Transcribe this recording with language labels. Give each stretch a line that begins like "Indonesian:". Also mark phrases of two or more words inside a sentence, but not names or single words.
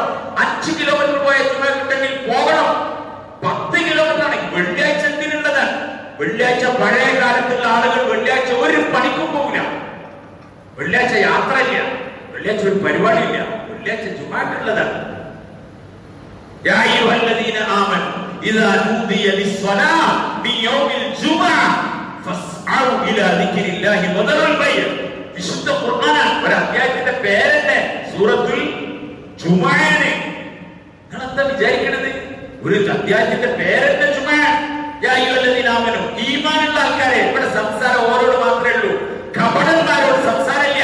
Malayalam: 5 കിലോമീറ്റർ പോയ ജുമാക്കുണ്ടെങ്കിൽ പോകണം. 10 കിലോമീറ്റർ ആണെങ്കിൽ വെള്ളിയാഴ്ച എന്തിനുള്ളതാണ്? വെള്ളിയാഴ്ച പഴയ കാലത്തുള്ള ആളുകൾ വെള്ളിയാഴ്ച ഒരു പണിക്കും പോകില്ല. വെള്ളിയാഴ്ച യാത്രയില്ല, വെള്ളിയാഴ്ച ഒരു പരിപാടിയില്ല, വെള്ളിയാഴ്ച ജുമാക്കുള്ളതാണ്.
Arabic: يا أيها الذين آمنوا إذا نودي للصلاة من يوم الجمعة فاسعوا إلى ذكر الله وذروا البيع.
Malayalam: വിശുദ്ധ ഖുർആനാണ്. ഒരു അധ്യായത്തിന്റെ പേരെന്നെ സൂറത്തുൽ ജുമഅയാണ്. നിങ്ങൾ എന്താ വിചാരിക്കണത്? ഒരു അധ്യായത്തിന്റെ പേരെന്നെ ജുമഅ.
Arabic: يا أيها الذين آمنوا,
Malayalam: ഈമാനുള്ള ആൾക്കാരെ. ഇവിടെ സംസാരം ഓരോട് മാത്രമേ ഉള്ളൂ, കപടന്മാരോട് സംസാരമില്ല.